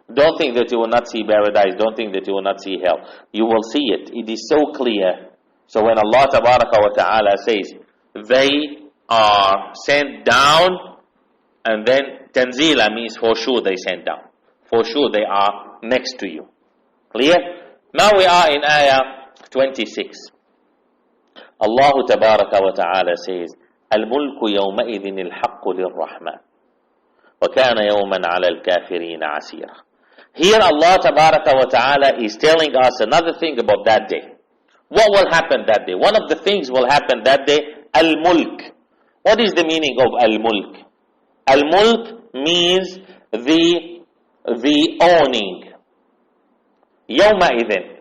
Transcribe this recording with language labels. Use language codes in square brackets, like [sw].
[en] Don't think that you will not see paradise. Don't think that you will not see hell. You will see it. It is so clear. So when Allah Tabaraka wa Ta'ala says, they are sent down, and then Tanzila means for sure they sent down. For sure they are next to you. Clear? Now we are in Ayah 26. [ar] Allah Tabaraka wa Ta'ala says, الملك يومئذ الحق للرحمن وكان يوما على الكافرين عسيرا. [en] Here Allah Tabaraka wa Ta'ala is telling us another thing about that day. What will happen that day? One of the things will happen that day, Al-Mulk. What is the meaning of Al-Mulk? Al-Mulk means the owning. [ar] Yawma idhin.